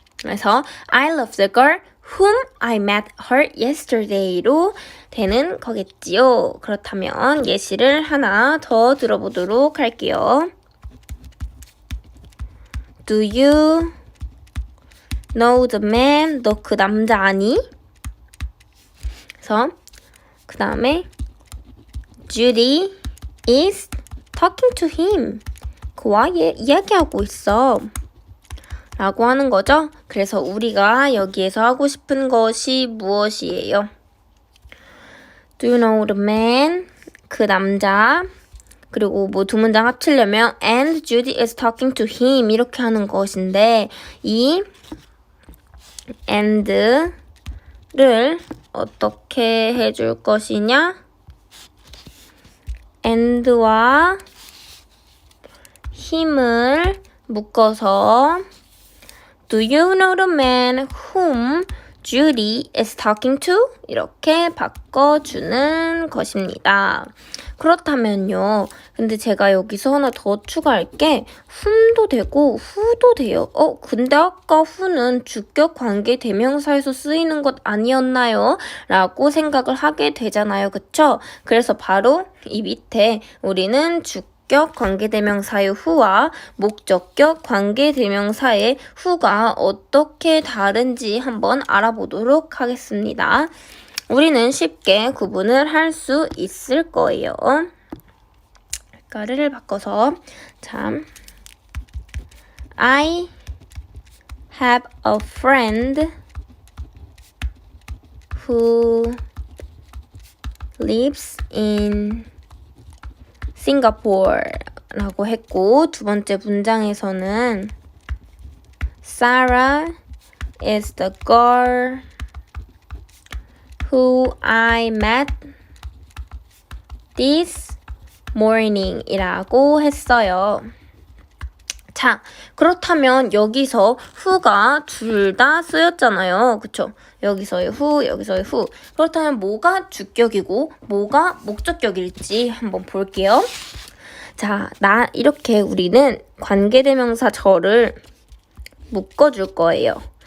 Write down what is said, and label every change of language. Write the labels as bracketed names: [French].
[Korean] 그래서 [English] I love the girl whom I met her yesterday [Korean] 로 되는 거겠지요. 그렇다면 예시를 하나 더 들어보도록 할게요. [English] Do you know the man? [Korean] 너 그 남자 아니? 그래서 그 다음에 [English] Judy is talking to him. [Korean] 그와 이야기하고 있어. 라고 하는 거죠. 그래서 우리가 여기에서 하고 싶은 것이 무엇이에요? [English] Do you know the man? [Korean] 그 남자. 그리고 뭐 두 문장 합치려면 [English] and Judy is talking to him [Korean] 이렇게 하는 것인데 이 and를 어떻게 해줄 것이냐? and와 힘을 묶어서 [English] Do you know the man whom Judy is talking to? [Korean] 이렇게 바꿔주는 것입니다. 그렇다면요. 근데 제가 여기서 하나 더 추가할게 whom도 되고 who도 돼요. 근데 아까 who는 주격 관계 대명사에서 쓰이는 것 아니었나요? 라고 생각을 하게 되잖아요. 그쵸? 그래서 바로 이 밑에 우리는 주격 관계대명사의 who와 목적격 관계대명사의 who가 어떻게 다른지 한번 알아보도록 하겠습니다. 우리는 쉽게 구분을 할 수 있을 거예요. 가르를 바꿔서 [English] I have a friend who lives in Singapore [Korean] 라고 했고 두 번째 문장에서는 [English] Sarah is the girl who I met this morning [Korean] 이라고 했어요. 자, 그렇다면 여기서 who가 둘 다 쓰였잖아요. 그쵸? 여기서의 who, 여기서의 who. 그렇다면 뭐가 주격이고 뭐가 목적격일지 한번 볼게요. 자, 이렇게 우리는 관계대명사 저를 묶어줄 거예요.